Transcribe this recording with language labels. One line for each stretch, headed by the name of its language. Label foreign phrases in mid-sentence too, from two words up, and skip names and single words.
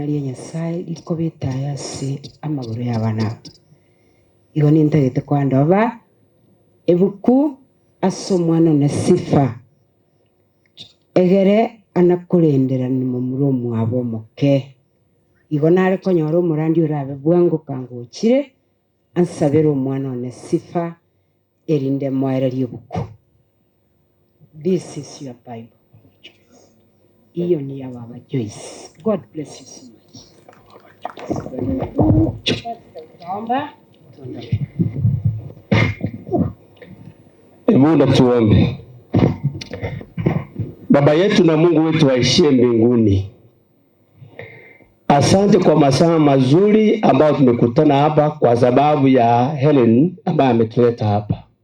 Gusii: ria Nyasaye liko bitaya ase amaguru y'abana igo nintagete kwandoba ebuku ase omwana one Sifa egere anakurendera nimo muri omwabo omoke igo nare konyora omorandi orabe bwango kangochire ansabere omwana one Sifa erinde moererie obuku.
English: This is your Bible.
Swahili: Iyo ni ya Baba Joyce.
English: God bless you so much.
Swahili: Naomba tuondoke. Hebu tuombe. Baba yetu na Mungu wetu waishie mbinguni, asante kwa masaa mazuri ambayo tumekutana hapa kwa sababu ya Helen ambaye ametuleta hapa.